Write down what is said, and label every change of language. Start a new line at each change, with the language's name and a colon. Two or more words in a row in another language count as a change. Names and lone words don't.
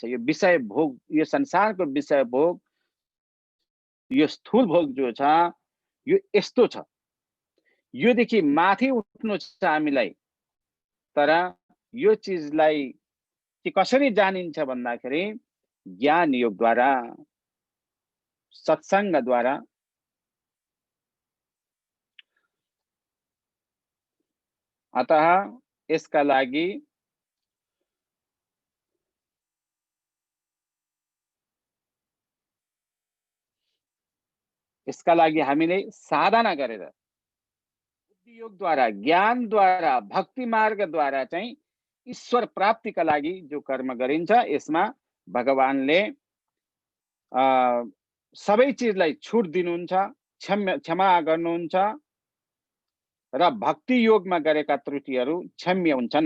Nepali: यो विषय भोग, यो संसारको विषय भोग, यो स्थूल भोग जो छ यो यस्तो छ। योदेखि माथि उठ्नु छ हामीलाई। तर यो चिजलाई कि कसरी जानिन्छ भन्दाखेरि ज्ञान योग द्वारा, सत्संग द्वारा। अतः यसका लागि हामीले साधना गरेर बुद्धि योग द्वारा, ज्ञान द्वारा, भक्ति मार्ग द्वारा चाहिँ ईश्वर प्राप्तिका लागि जो कर्म गरिन्छ, यसमा भगवानले सबै चिजलाई छुट दिनुहुन्छ, क्षमा गर्नुहुन्छ र भक्ति योगमा गरेका त्रुटिहरू क्षम्य हुन्छन्।